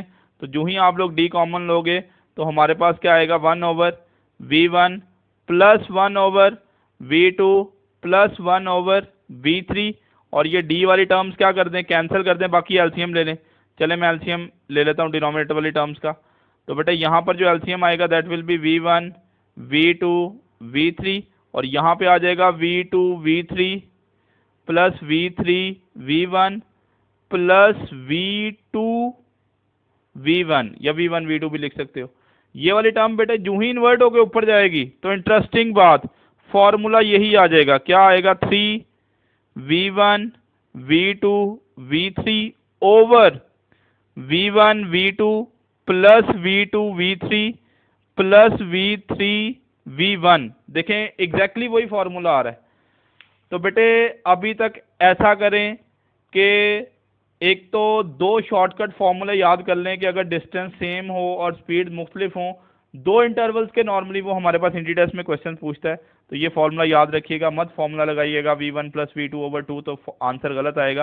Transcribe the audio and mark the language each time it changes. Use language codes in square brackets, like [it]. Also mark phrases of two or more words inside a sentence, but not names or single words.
[hi] तो जो ही आप लोग D कॉमन लोगे तो हमारे पास क्या आएगा, 1/V1 प्लस 1/V2 प्लस 1/V3। और ये D वाली टर्म्स क्या कर दें, कैंसिल कर दें, बाकी एलसीएम ले लें। चले मैं एलसीएम ले लेता हूँ डिनोमिनेटर वाली टर्म्स का। तो बेटा यहाँ पर जो एलसीएम आएगा [en] that will be [hi] V1 V2 V3, और यहाँ पे आ जाएगा V2 V3 प्लस V3 V1 प्लस V2 V1, या V1 V2 भी लिख सकते हो। ये वाली टर्म बेटे जो ही इन्वर्ट होकर ऊपर जाएगी तो इंटरेस्टिंग बात, फॉर्मूला यही आ जाएगा, क्या आएगा, 3V1 V2 V3 ओवर V1 V2 प्लस V2 V3 प्लस V3 V1। देखें एग्जैक्टली वही फॉर्मूला आ रहा है। तो बेटे अभी तक ऐसा करें कि एक तो 2 [en] shortcut formula [hi] याद कर लें कि अगर [en] distance same [hi] हो और स्पीड मुख्तलिफ हो, 2 इंटरवल्स के नॉर्मली वो हमारे पास इंटी टेस्ट में क्वेश्चन पूछता है, तो ये फॉर्मूला याद रखिएगा, मत फॉर्मूला लगाइएगा V1 प्लस V2 ओवर 2, तो आंसर गलत आएगा।